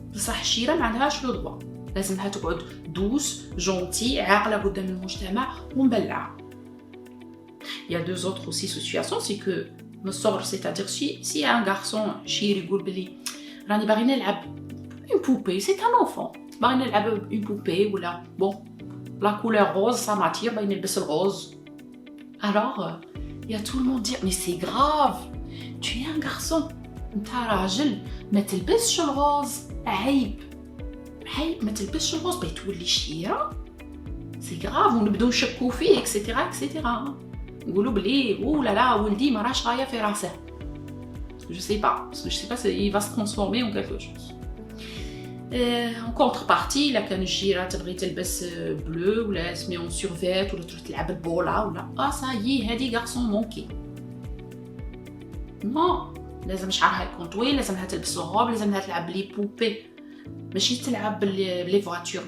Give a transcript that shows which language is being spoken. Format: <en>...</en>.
<ar>بصح الشيره ما عندهاش لو دروا, لازمها تقعد دوس جونتي عاقله قدام المجتمع ومبلعه.</ar> <fr>Il y a deux autres aussi situations, c'est que</fr> <ar>من الصغر,</ar> <fr>c'est-à-dire si un garçon</fr> <ar>شير يقول بلي راني باغي نلعب</ar> <fr>une poupée, c'est un enfant,</fr> <ar>باغي نلعب</ar> <fr>une poupée ولا bon la couleur rose ça m'attire,</fr> <ar>باغي نلبس الغوز.</ar> <fr>Alors il y a tout le monde dire mais c'est grave, tu es un garçon,</fr> <ar>انت راجل ما تلبسش الغوز, عيب ما تلبسش الغوز باي تولي شيره, سي غراف, ونبداو نشكو فيه اكسيتيرا اكسيتيرا, نقولوا بلي او لا لا ولدي ما راش غايه في راسه.</ar> <fr>Je sais pas, parce que je sais pas si il va se transformer en quelque chose. En contrepartie, la</fr> <ar>كان الجيره تبغي تلبس بلو ولا سميون سورفيت ولا تروح تلعب البوله ولا</ar> <fr>ça y est</fr> <ar>هادي غارسون مونكي. نو, لازم شعرها يكون طويل, لازمها تلبس الغوب, لازمها تلعب لي بوبي, ماشي تلعب لي فواتور.</ar>